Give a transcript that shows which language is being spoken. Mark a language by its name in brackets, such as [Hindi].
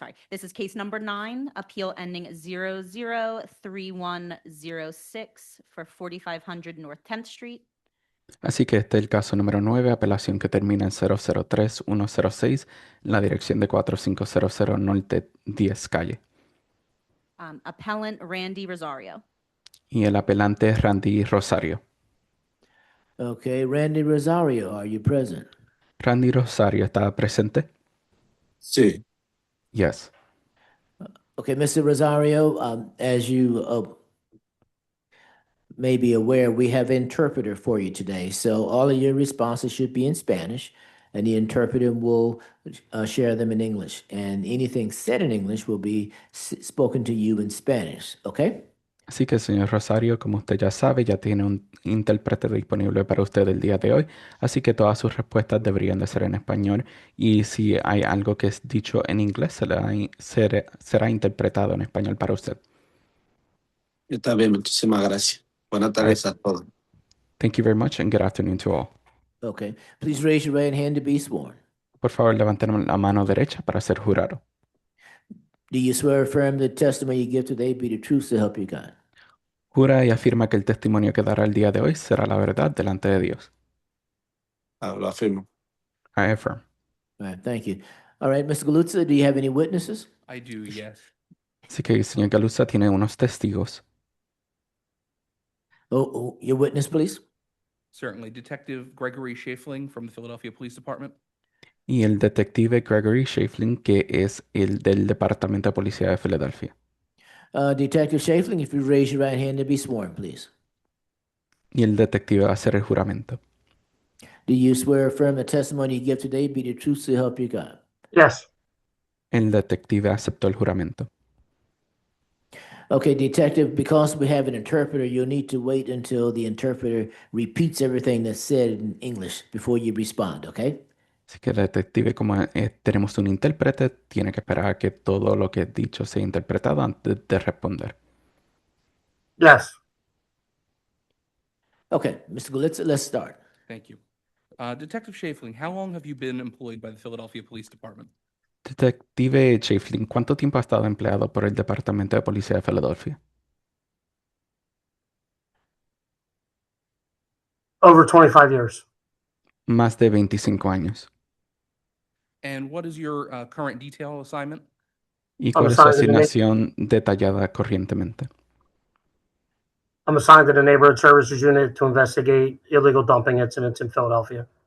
[English] This is case number 9, appeal ending 003106 for 4500 North 10th Street. [Spanish] Así que este es el caso número 9, apelación que termina en 003106, la dirección de 4500 Norte 10 Calle. [English] Appellant Randy Rosario. [Spanish] Y el apelante es Randy Rosario. [English] Okay, Randy Rosario, are you present? [Spanish] Randy Rosario, ¿está presente? Sí. [English] Yes. Okay, Mr. Rosario, as you may be aware, we have interpreter for you today. So all of your responses should be in Spanish, and the interpreter will share them in English. And anything said in English will be spoken to you in Spanish, okay? [Spanish] Así que, señor Rosario, como usted ya sabe, ya tiene un intérprete disponible para usted el día de hoy, así que todas sus respuestas deberían de ser en español y si hay algo que es dicho en inglés, será interpretado en español para usted. Está bien, muchísimas gracias. Buenas tardes a todos. [English] Thank you very much and good afternoon to all. Okay, please raise your right hand to be sworn. [Spanish] Por favor, levanten la mano derecha para ser jurado. [English] Do you swear or affirm the testimony you give today be the truth to help you God? [Spanish] Jura y afirma que el testimonio que dará el día de hoy será la verdad delante de Dios. Lo afirmo. [English] I affirm. All right, thank you. All right, Mr. Galuzza, do you have any witnesses? I do, yes. [Spanish] Así que el señor Galuza tiene unos testigos. [English] Oh, your witness, please. Certainly. Detective Gregory Schaefling from the Philadelphia Police Department. [Spanish] Y el detective Gregory Schaefling, que es el del Departamento de Policía de Filadelfia. [English] Detective Schaefling, if you raise your right hand to be sworn, please. [Spanish] Y el detective va a hacer el juramento. [English] Do you swear or affirm the testimony you give today be the truth to help you God? Yes. [Spanish] El detective aceptó el juramento. [English] Okay, detective, because we have an interpreter, you'll need to wait until the interpreter repeats everything that's said in English before you respond, okay? [Spanish] Así que detective, como tenemos un intérprete, tiene que esperar a que todo lo que he dicho sea interpretado antes de responder. [English] Yes. Okay, Mr. Gulitza, let's start. Thank you. Detective Schaefling, how long have you been employed by the Philadelphia Police Department? [Spanish] Detective Schaefling, ¿cuánto tiempo ha estado empleado por el Departamento de Policía de Filadelfia? [English] Over 25 years. [Spanish] Más de 25 años. [English] And what is your current detail assignment? [Spanish] ¿Y cuál es su asignación detallada corrientemente? [English] I'm assigned to the Neighborhood Services Unit to investigate illegal dumping incidents in Philadelphia.